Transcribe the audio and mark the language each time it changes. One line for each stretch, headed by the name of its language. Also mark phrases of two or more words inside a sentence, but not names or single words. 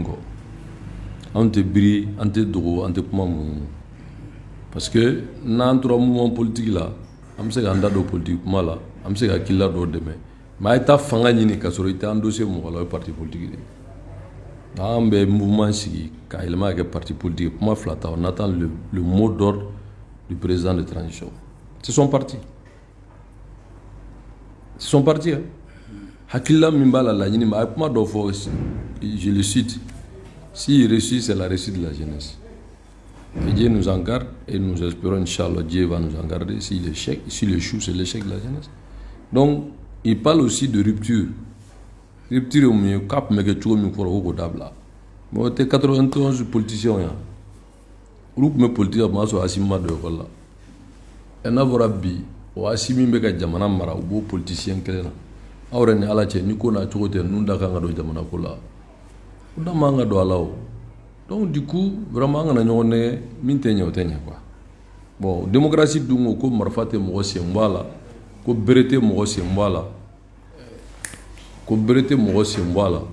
Bambara: kɔ anw tɛ biri an tɛ dogo an tɛ kuma mun parce que n'an tora
French: mouvement politique
Bambara: la an bɛ se k'an da don politique kuma la an bɛ se ka hakilila dɔw dɛmɛ mais a ye taa fanga ɲini ka sɔrɔ i tɛ an dossier mɔgɔ la o ye
French: parti politique
Bambara: de an bɛ mouvement sigi ka yɛlɛma ka kɛ
French: parti politique
Bambara: kuma fila ta
French: on attend le mot d'ordre du président de transition c'est son parti hein?
Bambara: Hakilila min b'a la laɲini ma a ye kuma dɔ fɔ
French: je le cite s'il réussit c'est la réussite de la jeunesse que Dieu nous en garde et nous espérons Inch'Allah Dieu va nous en garder s'il échoue c'est l'échec de la jeunesse donc il parle aussi de rupture rupture
Bambara: mun ye k'a tun bɛ kɛ cogo min kɔrɔ o k'o dabila
French: mais
Bambara: o tɛ
French: 91 politiciens
Bambara: yan olu tun bɛ
French: politique
Bambara: la o b'a sɔrɔ Asimi ma don
French: école la
Bambara: et n'a fɔra bi o Asimi min bɛ ka jamana mara o b'o politicien kelen na aw yɛrɛ ni Ala cɛ ni ko n'a cogo tɛ ninnu da kan ka don jamana ko la o da man ka don a la o
French: donc du coup vraiment
Bambara: an kana ɲɔgɔn nɛgɛ min tɛ ɲɛ o tɛ ɲɛ
French: quoi bon démocratie
Bambara: dun ko marifa tɛ mɔgɔ sen bɔ a la ko bere tɛ mɔgɔ sen bɔ a la ko bere tɛ mɔgɔ sen bɔ a la